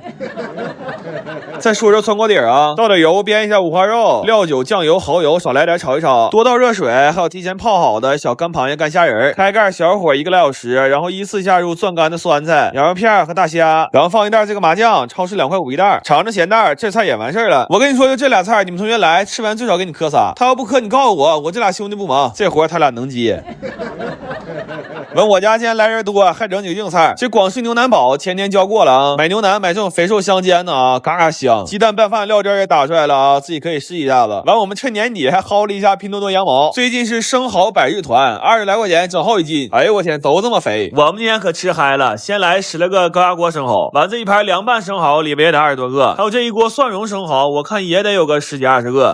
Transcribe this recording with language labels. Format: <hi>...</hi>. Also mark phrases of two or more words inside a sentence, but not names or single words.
<zh>再說说川鍋底啊，倒點油煸一下五花肉，料酒、醬油、蚝油少來點炒一炒，多倒熱水，還有提前泡好的小乾螃蟹、乾蝦仁，開蓋小火1個來小時，然後依次下入攥乾的酸菜、羊肉片和大蝦，然後放一袋這個麻醬，超市2塊5一袋，嘗着鹹淡，這菜也完事兒了。我跟你說，就這倆菜，你們同學來吃完最少給你磕仨，他要不磕你告訴我，我這倆兄弟不忙，這活他倆能接。問我家今天來人多，還整幾個硬菜。這廣式牛腩煲前天教過了啊，買牛腩買這種肥瘦相間的啊，嘎嘎香。雞蛋拌飯料汁也打出來了啊，自己可以試一下子。完，我們趁年底還薅了一下拼多多羊毛，最近是生蚝百日团，20來塊錢整好1斤。哎呦我天，都這麼肥！我们今天可吃嗨了，先來10來個高壓鍋生蚝，完這一盤涼拌生蚝裡邊也得20多個，還有這一鍋蒜蓉生蚝，我看也得有個10幾20個。</zh>